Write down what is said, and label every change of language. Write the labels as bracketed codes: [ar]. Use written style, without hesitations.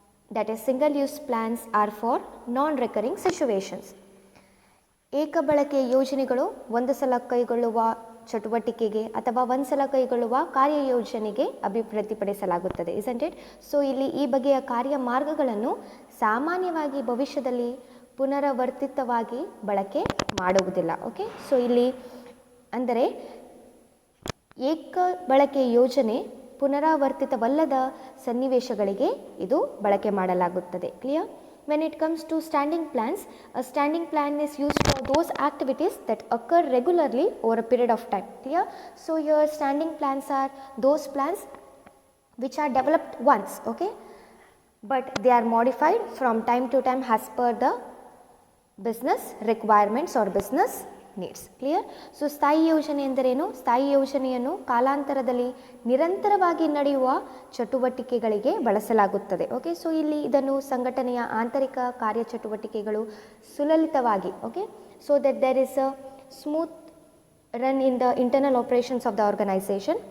[en] That is single use plans are for non recurring situations. [kn] ಏಕ ಬಳಕೆಯ ಯೋಜನೆಗಳು ಒಂದು ಸಲ ಕೈಗೊಳ್ಳುವ ಚಟುವಟಿಕೆಗೆ ಅಥವಾ ಒಂದು ಸಲ ಕೈಗೊಳ್ಳುವ ಕಾರ್ಯಯೋಜನೆಗೆ ಅಭಿವೃದ್ಧಿಪಡಿಸಲಾಗುತ್ತದೆ, [en] isn't it? [kn] ಸೊ ಇಲ್ಲಿ ಈ ಬಗೆಯ ಕಾರ್ಯ ಮಾರ್ಗಗಳನ್ನು ಸಾಮಾನ್ಯವಾಗಿ ಭವಿಷ್ಯದಲ್ಲಿ ಪುನರಾವರ್ತಿತವಾಗಿ ಬಳಕೆ ಮಾಡುವುದಿಲ್ಲ. ಓಕೆ, ಸೊ ಇಲ್ಲಿ ಅಂದರೆ ಏಕ ಬಳಕೆಯ ಯೋಜನೆ ಪುನರಾವರ್ತಿತವಲ್ಲದ ಸನ್ನಿವೇಶಗಳಿಗೆ ಇದು ಬಳಕೆ ಮಾಡಲಾಗುತ್ತದೆ. [en] Clear? When it comes to standing plans, a standing plan is used for those activities that occur regularly over a period of time. Clear? So here standing plans are those plans which are developed once, okay, but they are modified from time to time as per the business requirements or business needs. Clear? [kn] So ಸ್ಥಾಯಿ ಯೋಜನೆ ಎಂದರೇನು? ಸ್ಥಾಯಿ ಯೋಜನೆಯನ್ನು ಕಾಲಾಂತರದಲ್ಲಿ ನಿರಂತರವಾಗಿ ನಡೆಯುವ ಚಟುವಟಿಕೆಗಳಿಗೆ ಬಳಸಲಾಗುತ್ತದೆ. [en] okay, so [kn] ಇಲ್ಲಿ ಇದನ್ನು ಸಂಘಟನೆಯ ಆಂತರಿಕ ಕಾರ್ಯಚಟುವಟಿಕೆಗಳು ಸುಲಲಿತವಾಗಿ, [en] Okay, so that there is a smooth run in the internal operations of the organisation.